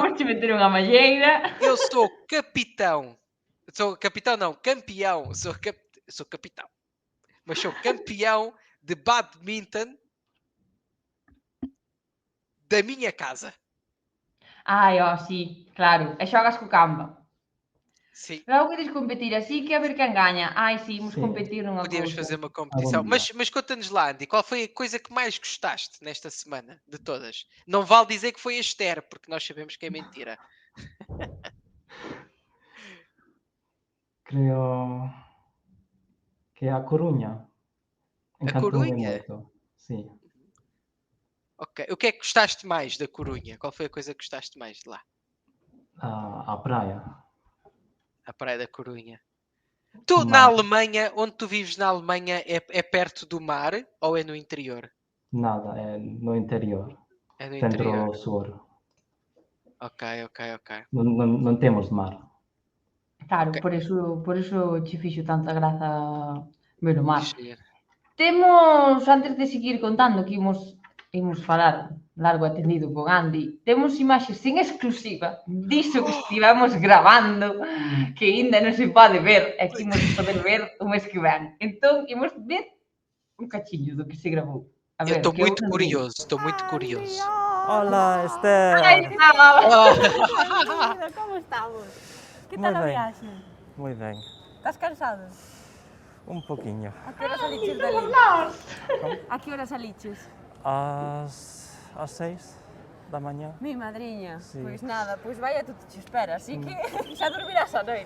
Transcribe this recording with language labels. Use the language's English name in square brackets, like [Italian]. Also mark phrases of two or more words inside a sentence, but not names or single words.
[Galician] Vamos te meter unha malleira. [Portuguese] eu sou capitão. Sou capitão, não, campeão. Sou capitão. Mas sou campeão de badminton da minha casa. [Galician] Ai, ó, sí, claro, e xogas co Canva. [Portuguese] Sim. [Galician] Logo queres competir así que a ver quen gaña. Ai, sí, imos [Portuguese] Sim. [Galician] competir nunha [Portuguese] Podíamos [Galician] cousa. [Portuguese] fazer uma competição. Algum Mas conta-nos lá, Andy, qual foi a coisa que mais gostaste nesta semana, de todas? Não vale dizer que foi a Esther, porque nós sabemos que é mentira. [Galician] Creo que a Coruña. [Portuguese] Encantou-me Coruña? [Galician] moito. [Portuguese] Sim. Ok. O que é que gostaste mais da Corunha? Qual foi a coisa que gostaste mais de lá? [Galician] A praia. [Portuguese] A Praia da Corunha. Tu, [Galician] Mar. [Portuguese] na Alemanha, onde tu vives na Alemanha, é perto do mar ou é no interior? [Galician] Nada, é no interior. [Portuguese] É no interior. [Galician] Centro-sul. [Portuguese] Ok. [Galician] Non temos mar. Claro, [Portuguese] Ok. [Galician] por eso che fixo tanta graza ver o mar. [Portuguese] Sim. [Galician] Temos, antes de seguir contando que imos falar largo e tendido con Andy, temos imaxes en exclusiva diso que estivemos grabando, que ainda non se pode ver, e que imos poder ver o mes que ven. Entón, imos ver un cachiño do que se grabou. A [Portuguese] Eu [Galician] ver, [Portuguese] estou [Galician] que [Portuguese] muito [Galician] non vi. [Portuguese] curioso, estou muito curioso. [Galician] Hola, Esther. Ai, Oh, [Spanish] Querido, ¿cómo estamos? ¿Qué tal Muy [Galician] o ben. viaxe? Muy ben. Estás cansado? [Portuguese] Un poquinho. [Galician] A que hora saliches dali? A que hora saliches? Às 6 da mañá. Mi madriña. Sí. Pois nada, pois [Spanish] vaya tú te espera, [Galician] así que xa dormirás a noite.